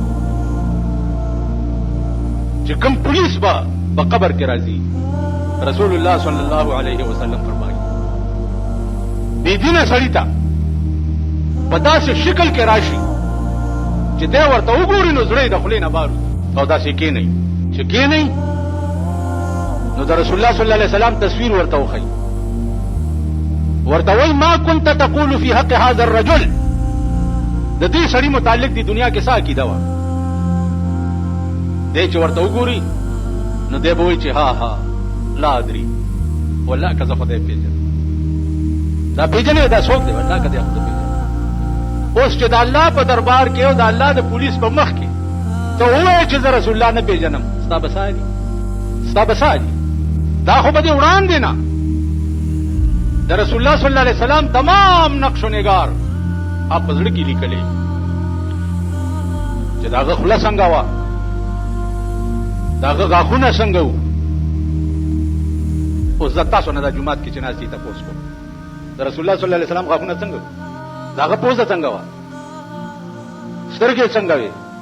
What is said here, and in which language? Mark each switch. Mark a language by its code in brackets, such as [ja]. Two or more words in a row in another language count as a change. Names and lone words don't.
[ps] چې کوم پولیس به په قبر کې راځي رسول الله [ar] صلی الله علیه وسلم [ps] فرمایي بې دینه سړي ته په داسې شکل کې راشي چې دی ورته وګوري نو زړه یې د خولې نه بار او داسې کېنئ چې کېنئ نو د رسول الله [ar] صلی الله علیه وسلم [ps] تصویر ورته وښیي ورته وایي [ar] ما كنت تقول في حق هذا الرجل [ps] د دې سړي متعلق دی دنیا کې څه عقیده وه دی چې ورته وګوري نو دی به وایي چې ها ها [ar] لا ادري [ps] والله که زه خدای پېژنم دا پېژنې دا څوک دی والله که دی خدای پېژنم اوس چې د الله په دربار کې او د الله د پولیس په مخ کې ته ووایې چې زه رسول الله نه پېژنم ستا به څه دي ستا به څه دي دا خو به دې وړاندې نه د رسول الله [ar] صلی الله علیه وسلم [ps] تمام نقش و نگار آپ په زړه کې لیکلې چې دا هغه خوله څنګه وه دا هغه غاښونه څنګه وو اوس زه تاسو نه دا جومات کې چې ناست دي تپوس کوم د رسول الله [ar] صلی الله علیه وسلم [ps] غاښونه څنګه وو دا هغه پوزه څنګه وه سترګې څنګه وې